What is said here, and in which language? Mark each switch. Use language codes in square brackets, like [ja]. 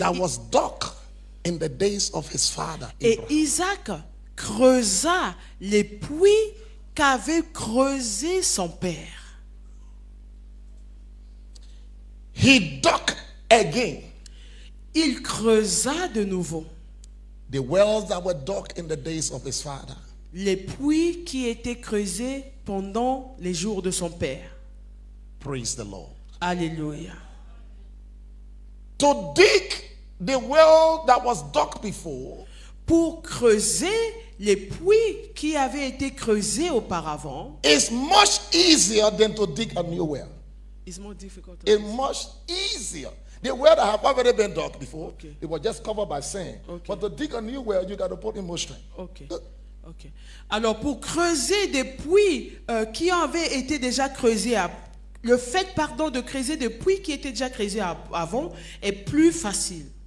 [en] that was dug in the days of his father [fr] et [en] Abraham. [fr] Isaac creusa les puits qu'avait creusé son père. [en] He dug again [fr] Il creusa de nouveau [en] the wells that were dug in the days of his father. [fr] les puits qui étaient creusés pendant les jours de son père. [en] Praise the Lord. [fr] Alléluia. [en] To dig the well that was dug before [fr] Pour creuser les puits qui avaient été creusés auparavant, [en] is much easier than to dig a new well. it's more difficult. It's much easier. The well that have already been dug before, Okay. it was just covered by sand. Okay. But to dig a new well, you got to put in more strength. Ok. Ok. [fr] Alors, pour creuser des puits qui avaient été déjà creusés, le fait, de creuser des puits qui étaient déjà creusés avant est plus facile